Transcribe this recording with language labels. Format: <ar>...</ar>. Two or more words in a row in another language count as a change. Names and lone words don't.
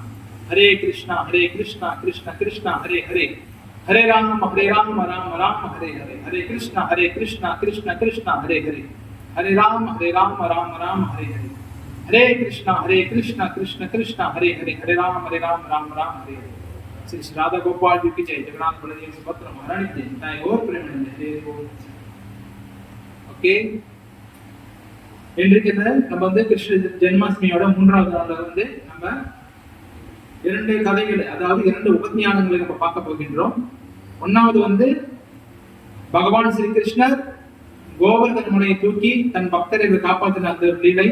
<ta>ஹரே கிருஷ்ணா கிருஷ்ண கிருஷ்ணா ஹரே ஹரே ஹரே ராம் ராம் ராம் ஹரே ஹரே ஹரே கிருஷ்ணா கிருஷ்ண கிருஷ்ணா ஹரே ஹரே ஹரே ராம் ராம் ராம் ஹரே ஹரே ஹரே கிருஷ்ணா கிருஷ்ண கிருஷ்ணா ஹரே ஹரே ஹரே ராம் ராம் ராம் ஹரே ஹரே।</ta> <hi>श्री राधा गोपाल जी की जय, जगन्नाथ बलदेव सुभद्र महारानी की जय और प्रेमानंद हरे बोल। ओके.</hi> <ta>இன்றைக்கு நம்ம கிருஷ்ண ஜென்மாஷ்டமியோட 3வது நாள்ல நம்ம 2 கதைகள், அதாவது 2 உபஞானங்களை நம்ம பார்க்க போகின்றோம். ஒன்னாவது பகவான் ஸ்ரீ கிருஷ்ணர் கோவர்தன முனையை தூக்கி தன் பக்தர்களை காப்பாற்றின அந்த லீலை.</ta>